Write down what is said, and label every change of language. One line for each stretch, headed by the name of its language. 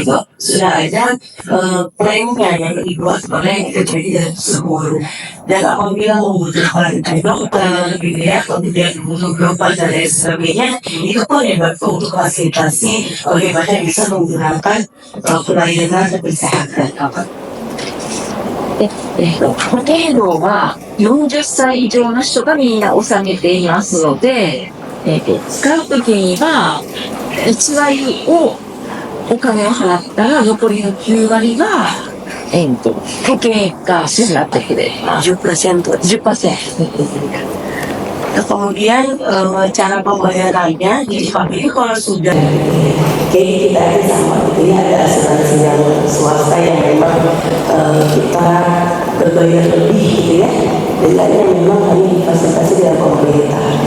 Indonesian: Nah, itu sudah ada plannya yang dibuat oleh jadi tersebut. Dan apabila membutuhkan lebih banyak kemudian butuh global dan lain sebagainya, itu pun yang untuk fasilitasi bagaimana bisa menggunakan pelayanan kesehatan.
Japanese: 保険料は40歳以上の人がみんな納めていますので、使うときには1割をお金を払ったら残りの9割が保険が支払ってくれます。 10%。
Indonesian: Kemudian cara pembayarannya di Jepang ini kalau sudah kayak kita ada sama gitu ya, ada asuransi yang swasta yang memang kita berbayar lebih gitu ya, dengan yang memang hanya difasilitasi dengan pemerintah.